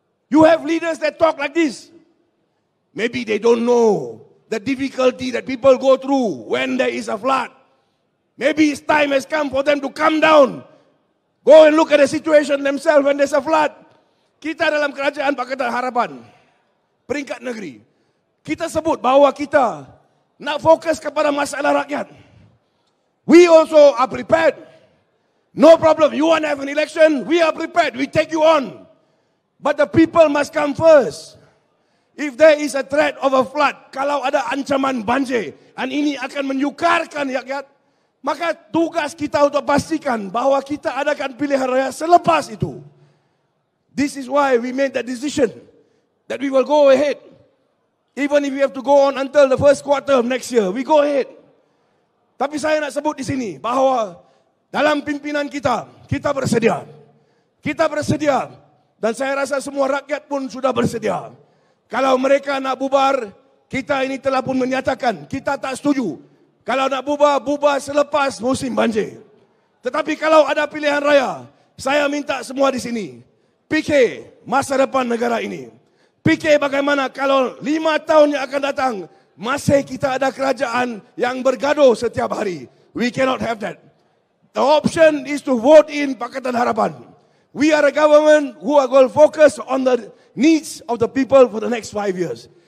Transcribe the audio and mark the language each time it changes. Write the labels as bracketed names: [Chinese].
[English] You have leaders that talk like this. Maybe they don't know the difficulty that people go through when there is a flood. Maybe it's time has come for them to come down. Go and look at the situation themselves when there's a flood. [Malay] Kita dalam kerajaan Pakatan Harapan, peringkat negeri, kita sebut bahawa kita nak fokus kepada masalah rakyat. [English] We also are prepared. No problem. You want to have an election? We are prepared. We take you on. But the people must come first. If there is a threat of a flood, [Malay] kalau ada ancaman banjir, dan ini akan menyukarkan rakyat, maka tugas kita untuk pastikan bahawa kita adakan pilihan raya selepas itu. [English] This is why we made that decision that we will go ahead. Even if we have to go on until the first quarter of next year, we go ahead. [Malay] Tapi saya nak sebut di sini bahawa dalam pimpinan kita, kita bersedia. Kita bersedia. Dan saya rasa semua rakyat pun sudah bersedia. Kalau mereka nak bubar, kita ini telah pun menyatakan, kita tak setuju. Kalau nak bubar, bubar selepas musim banjir. Tetapi kalau ada pilihan raya, saya minta semua di sini, fikir masa depan negara ini. Fikir bagaimana kalau 5 tahun yang akan datang, masih kita ada kerajaan yang bergaduh setiap hari. [English] We cannot have that. The option is to vote in Pakatan Harapan. We are a government who are going to focus on the needs of the people for the next 5 years.